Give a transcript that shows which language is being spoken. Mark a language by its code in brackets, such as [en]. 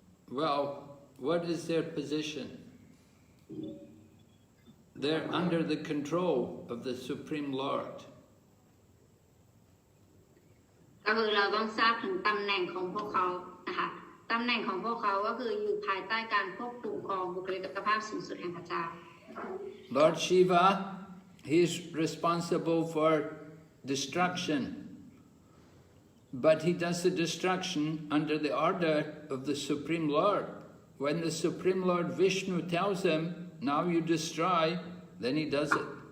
[en] Well, what is their position? They're under the control of the Supreme Lord. [th] ก็คือเราต้องทราบถึงตำแหน่งของพวกเขานะคะตำแหน่งของพวกเขาก็คืออยู่ภายใต้การควบคุมของบุคลิกภาพสูงสุดแห่งพระเจ้า [en] Lord Shiva, he is responsible for destruction, but he does the destruction under the order of the Supreme Lord. When the Supreme Lord Vishnu tells him, now you destroy, then he does it.